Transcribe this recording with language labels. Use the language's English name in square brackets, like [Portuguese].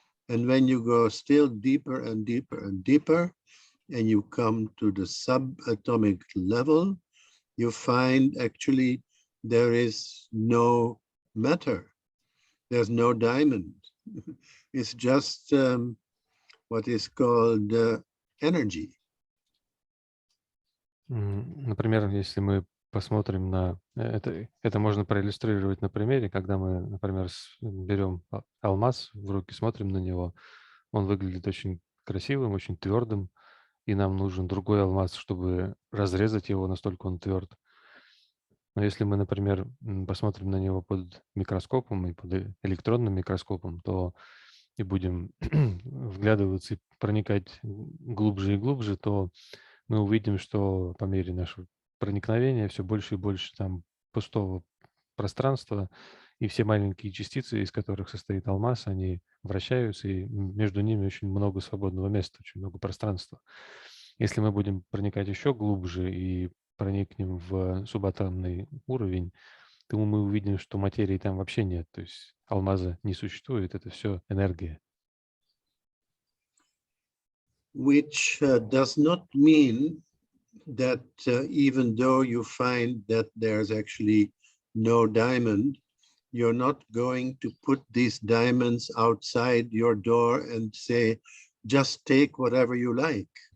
[English] And when you go still deeper and deeper and deeper, and you come to the subatomic level, you find actually there is no matter. There's no diamond. It's just what is called energy. [Russian] Например, если мы посмотрим на это можно проиллюстрировать на примере, когда мы, например, берем алмаз в руки, смотрим на него, он выглядит очень красивым, очень твердым, и нам нужен другой алмаз, чтобы разрезать его, настолько он тверд. Но если мы, например, посмотрим на него под микроскопом и под электронным микроскопом, то и будем вглядываться и проникать глубже и глубже, то мы увидим, что по мере нашего проникновения все больше и больше там пустого пространства, и все маленькие частицы, из которых состоит алмаз, они вращаются, и между ними очень много свободного места, очень много пространства. Если мы будем проникать еще глубже и проникнем в субатомный уровень, то мы увидим, что материи там вообще нет, то есть алмаза не существует, это все энергия. [English] Which does not mean that even though you find that there's actually no diamond, you're not going to put these diamonds outside your door and say, just take whatever you like.